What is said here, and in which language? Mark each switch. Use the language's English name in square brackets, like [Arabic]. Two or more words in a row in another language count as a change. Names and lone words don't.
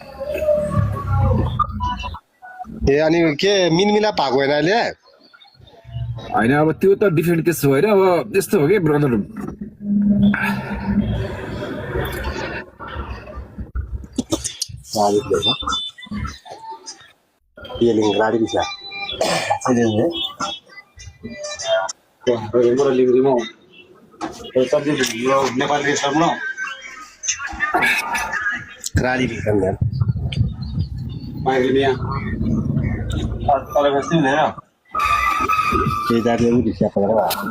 [Nepali] ए अनि के मिनमिला भएको होइन अहिले? होइन अब त्यो त [English] different case [Nepali] हो होइन। अब यस्तो हो कि ब्रदर, [Malay] गाडी bisa गाडी bisa kan? dari yang bisa apa?